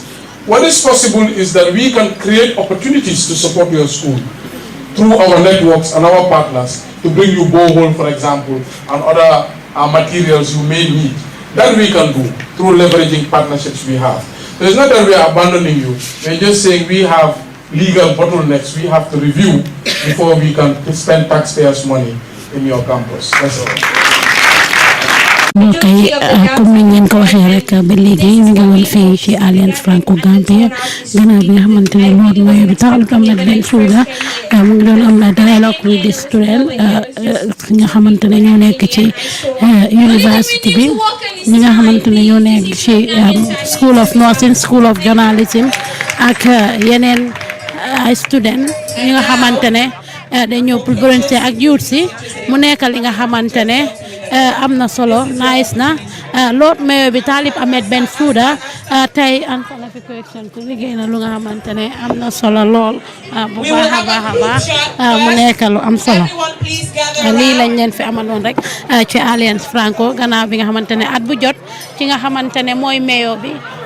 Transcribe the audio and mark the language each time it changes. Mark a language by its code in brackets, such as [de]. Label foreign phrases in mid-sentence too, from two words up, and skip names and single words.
[en] What is possible is that we can create opportunities to support your school through our networks and our partners to bring you borehole, for example, and other materials you may need. That we can do through leveraging partnerships we have. So it's not that we are abandoning you. We're just saying we have legal bottlenecks we have to review before we can spend taxpayers' money in your campus. That's all. [wo] Okay, comme ni ngeen ko waxee rek ba léegi ñu ngi woon fii ci Alliance Franco Gambia gannaaw bi nga xamante ne Lord Mayor bi taxalut Ahmed Bensouda mu ngi doon am [en] dialogue with the student [wo] nga xamante ne ñoo nekk ci university bi ñi nga xamante ne ñoo nekk ci School of Nursing, School of Journalism ak yeneen ay student ñi nga xamante ne dañoo [fr] pour volonté [wo] ak youth si mu nekk li nga xamante ne am na solo nice na Lord Mayor bi Talib Ahmed Bensouda tey an fana fi correction ku liggéey na lu nga xamante ne am na solo lool bu baax a baax mu nekk lu am solo lii lañ leen fi amaloon rek ci Alliance Franco gannaaw bi nga xamante ne at bu jot ci nga xamante ne mooy mayor bi